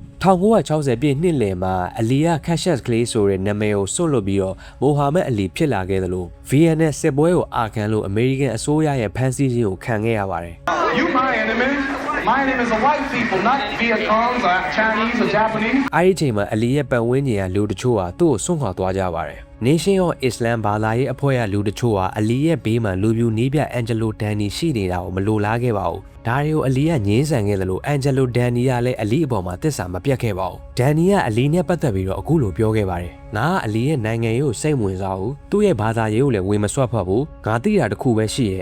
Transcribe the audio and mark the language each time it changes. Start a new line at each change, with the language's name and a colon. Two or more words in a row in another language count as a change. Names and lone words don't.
Burmese: 1960 ပြည့်နှစ်လယ်မှာအလီက Cassius Clay ဆိုတဲ့နာမည်ကိုစွန့်လွတ်ပြီးတော့မိုဟာမက်အလီဖြစ်လာခဲ့သလို VN စစ်ပွဲကိုအာခံလို့အမေရိကန်အစိုးရရဲ့ဖမ်းဆီးခြင်းကိုခံခဲ့ရပါတယ်
English: You my enemy. My enemy is the white people, not Vietcong's or Chinese or Japanese.
Burmese: အဲ့ဒီချိန်မှာအလီရဲ့ပတ်ဝန်းကျင်ကလူတချို့ဟာသူ့ကိုစွန့်ခွာသွားကြပါတယ် Nation of Islam ဘာသာရေးအဖွဲ့ကလူတချို့ဟာအလီရဲ့ဘေးမှာလူပြူနီးပြ Angelo Dundee ရှိနေတာကိုမလိုလားခဲ့ပါဘူး။ဒါတွေကိုအလီကငြင်းဆန်ခဲ့သလို Angelo Dundee ကလည်းအလီအပေါ်မှာသစ္စာမပြတ်ခဲ့ပါဘူး။ Dundee ကအလီနဲ့ပတ်သက်ပြီးတော့အခုလိုပြောခဲ့ပါတယ်။ငါကအလီရဲ့နိုင်ငံရေးကိုစိတ်ဝင်စားဘူး။သူ့ရဲ့ဘာသာရေးကိုလည်းဝင်မစွက်ဖက်ဘူး။ငါသိတာတစ်ခုပဲရှိရဲ့။